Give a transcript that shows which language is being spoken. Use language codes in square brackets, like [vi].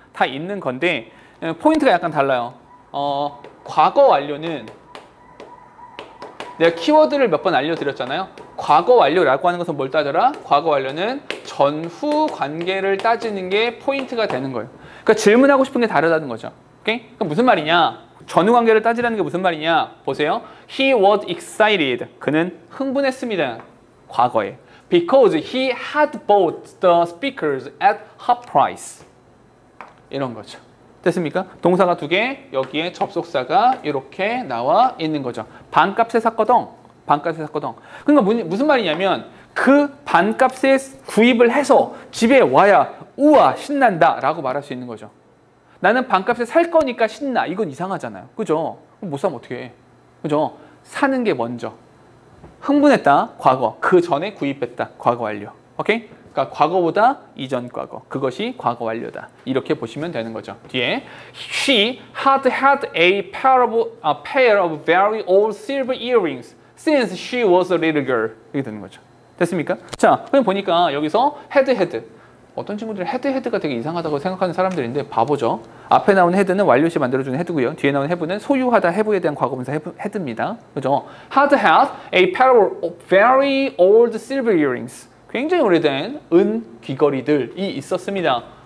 [ko] 다 있는 건데 포인트가 약간 달라요. 과거 완료는 내가 키워드를 몇 번 알려드렸잖아요. 과거 완료라고 하는 것은 뭘 따져라? 과거 완료는 전후 관계를 따지는 게 포인트가 되는 거예요. 그러니까 질문하고 싶은 게 다르다는 거죠. 오케이? 그러니까 무슨 말이냐? 전후 관계를 따지라는 게 무슨 말이냐? 보세요. [en] He was excited. [ko] 그는 흥분했습니다. 과거에. [en] Because he had bought the speakers at half price. [ko] 이런 거죠. 됐습니까? 동사가 두 개, 여기에 접속사가 이렇게 나와 있는 거죠. 반값에 샀거든. 반값에 샀거든. 그러니까 무슨 말이냐면 그 반값에 구입을 해서 집에 와야 우와 신난다 라고 말할 수 있는 거죠. 나는 반값에 살 거니까 신나. 이건 이상하잖아요. 그죠? 못 사면 어떻게 해? 그죠? 사는 게 먼저. 흥분했다. 과거. 그 전에 구입했다. 과거 완료. 오케이? 그러니까 과거보다 이전 과거. 그것이 과거 완료다. 이렇게 보시면 되는 거죠. [en] 뒤에 She had a pair of very old silver earrings since she was a little girl. [ko] 이렇게 되는 거죠. 됐습니까? 자, 그럼 보니까 여기서 had. 어떤 친구들은 헤드가 되게 이상하다고 생각하는 사람들인데 바보죠. 앞에 나오는 헤드는 완료시 만들어주는 헤드고요. 뒤에 나오는 have는 소유하다, have에 대한 과거분사 헤드입니다. 그죠? [en] had a pair of very old silver earrings. [ko] 굉장히 오래된 은 귀걸이들이 있었습니다.